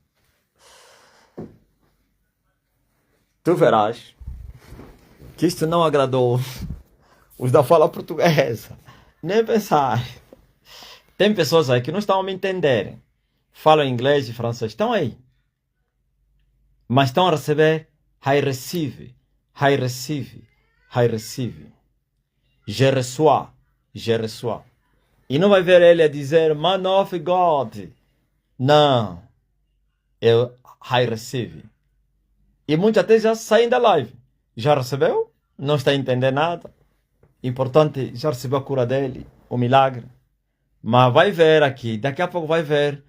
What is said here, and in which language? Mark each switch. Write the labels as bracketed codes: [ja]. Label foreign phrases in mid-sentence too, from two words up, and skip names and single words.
[pt] Tu verás que isto não agradou os da fala portuguesa. Nem pensar. Tem pessoas aí que não estão a me entender. Falam inglês e francês. Estão aí. Mas estão a receber [en] I receive, I receive, I receive. [fr] Je reçois, je reçois. [pt] E não vai ver ele a dizer [en] man of God. [pt] Não. Eu [en] I receive. [pt] E muitos até já saem da live. Já recebeu? Não está a entender nada. Importante, já recebeu a cura dele, o milagre. Mas vai ver aqui, daqui a pouco vai ver.